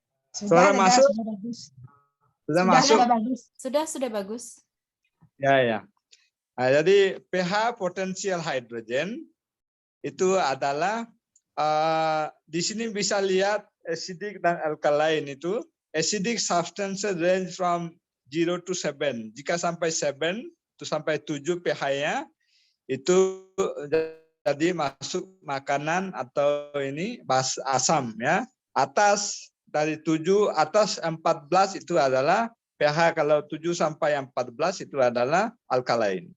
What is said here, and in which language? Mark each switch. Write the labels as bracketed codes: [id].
[id] Suara masuk? Sudah bagus. Sudah masuk? Bagus. Sudah bagus. Ya. Nah, jadi pH potensial hidrogen itu adalah di sini bisa lihat acidic dan alkaline itu. [en] Acidic substances range from 0 to 7. [id] Jika sampai 7 itu sampai 7 pH-nya itu jadi masuk makanan atau ini asam ya. Atas dari 7 atas 14 itu adalah pH, kalau 7 sampai 14 itu adalah alkaline.